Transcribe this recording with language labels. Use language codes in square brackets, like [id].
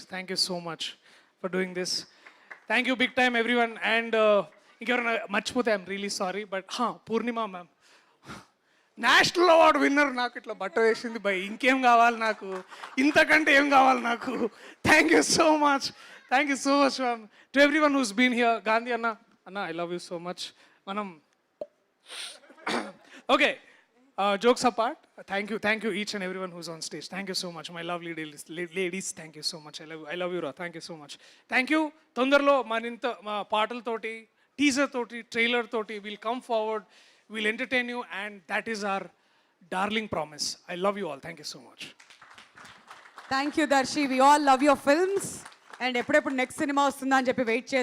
[en] Thank you so much for doing this. Thank you big time, everyone. And [te] ఇంకెవరైనా మర్చిపోతే [en] I'm really sorry, but Purnima ma'am national award winner, [te] నాకు ఇట్లా బట్ట వేసింది [en] బై. [te] ఇంకేం కావాలి నాకు, ఇంతకంటే ఏం కావాలి నాకు. [en] Thank you so much ma'am. To everyone who's been here. Gandhi అన్న I love you so much. మనం okay, jokes apart, thank you each and everyone who's on stage. Thank you so much, my lovely ladies. Thank you so much. I love you, Ra. Thank you so much. Thank you. [te] తొందరలో మా పాటలతోటి, teaser తోటి, trailer తోటి [en] we'll come forward, we'll entertain you, and that is our darling promise. I love you all. Thank you so much. Thank you Darshi. We all love your films. [te] And ఎప్పుడెప్పుడు next cinema వస్తుందా అని చెప్పి wait చేస్తాం.